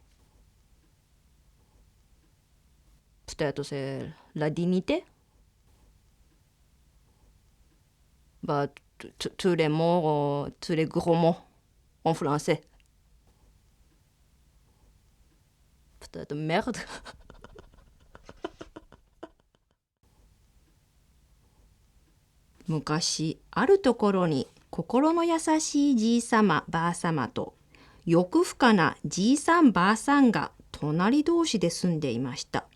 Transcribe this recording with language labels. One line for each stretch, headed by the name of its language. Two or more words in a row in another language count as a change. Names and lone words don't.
French: Peut-être c'est la dignité. Tous les mots, tous les gros mots en français. Peut-être merde.
Japanese: 昔あるところに心の優しいじいさまばあさまと欲深なじいさんばあさんが隣同士で住んでいました。